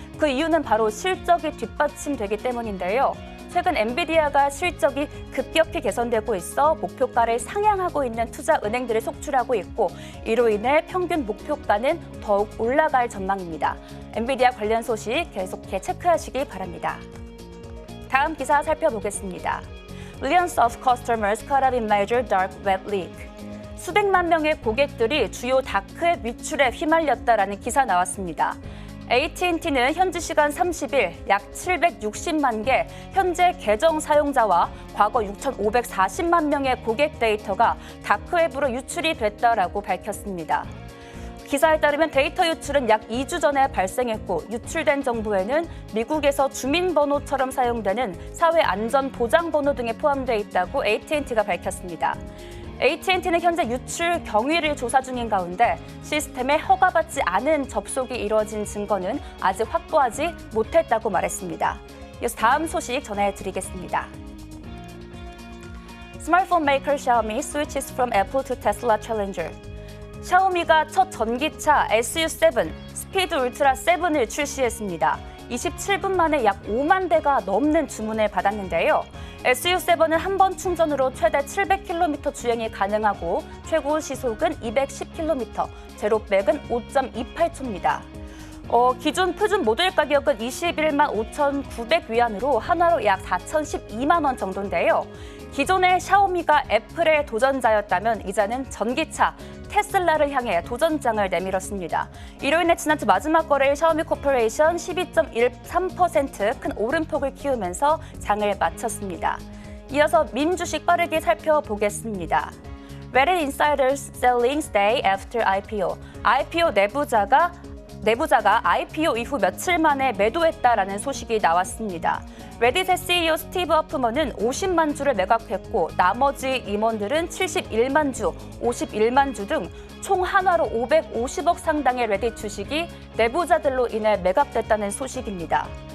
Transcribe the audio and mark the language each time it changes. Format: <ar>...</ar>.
<ko>그 이유는 바로 실적이 뒷받침되기 때문인데요. 최근 엔비디아가 실적이 급격히 개선되고 있어 목표가를 상향하고 있는 투자 은행들을 속출하고 있고 이로 인해 평균 목표가는 더욱 올라갈 전망입니다. 엔비디아 관련 소식 계속해 체크하시기 바랍니다. 다음 기사 살펴보겠습니다.</ko> <en>Millions of customers caught up in major dark web leak.</en> <ko>수백만 명의 고객들이 주요 다크웹 유출에 휘말렸다라는 기사 나왔습니다. AT&T는 현지 시간 30일 약 760만 개 현재 계정 사용자와 과거 6,540만 명의 고객 데이터가 다크웹으로 유출이 됐다라고 밝혔습니다. 기사에 따르면 데이터 유출은 약 2주 전에 발생했고 유출된 정보에는 미국에서 주민번호처럼 사용되는 사회안전보장번호 등에 포함되어 있다고 AT&T가 밝혔습니다. AT&T는 현재 유출 경위를 조사 중인 가운데 시스템에 허가받지 않은 접속이 이루어진 증거는 아직 확보하지 못했다고 말했습니다. 이어서 다음 소식 전해드리겠습니다. 스마트폰 메이커 샤오미</ko> <en>switches from Apple to Tesla Challenger.</en> <ko>샤오미가 첫 전기차 SU7 스피드 울트라 7을 출시했습니다. 27분 만에 약 5만 대가 넘는 주문을 받았는데요. SU7은 한 번 충전으로 최대 700km 주행이 가능하고 최고 시속은 210km, 제로백은 5.28초입니다. 기존 표준 모델 가격은 21만 5,900위안으로 한화로 약 4,012만 원 정도인데요. 기존의 샤오미가 애플의 도전자였다면 이제는 전기차 테슬라를 향해 도전장을 내밀었습니다. 이로 인해 지난주 마지막 거래일 샤오미 코퍼레이션 12.13% 큰 오름폭을 키우면서 장을 마쳤습니다. 이어서 민 주식 빠르게 살펴보겠습니다.</ko> <en>Reddit insiders sellings day after IPO.</en> <ko>IPO 내부자가 IPO 이후 며칠 만에 매도했다라는 소식이 나왔습니다. 레딧의 CEO 스티브 허프먼은 50만 주를 매각했고 나머지 임원들은 71만 주, 51만 주 등 총 한화로 550억 상당의 레딧 주식이 내부자들로 인해 매각됐다는 소식입니다.</ko>